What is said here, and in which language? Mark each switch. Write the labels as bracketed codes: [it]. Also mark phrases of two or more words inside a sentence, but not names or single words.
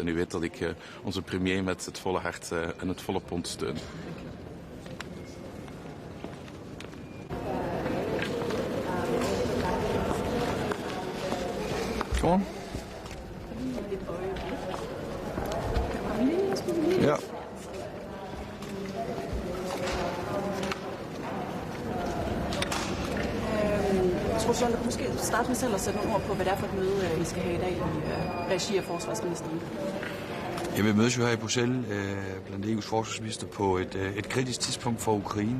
[nl] En u weet dat ik onze premier met het volle hart en het volle pond steun. [en] Kom on. [da] Ja. Tror du, at måske starte med selv at sætte nogle ord på, hvad det er for et møde, I skal have i dag i regi af forsvarsministeren? Vi mødes jo her i Bruxelles blandt EU's forsvarsminister på et kritisk tidspunkt for Ukraine.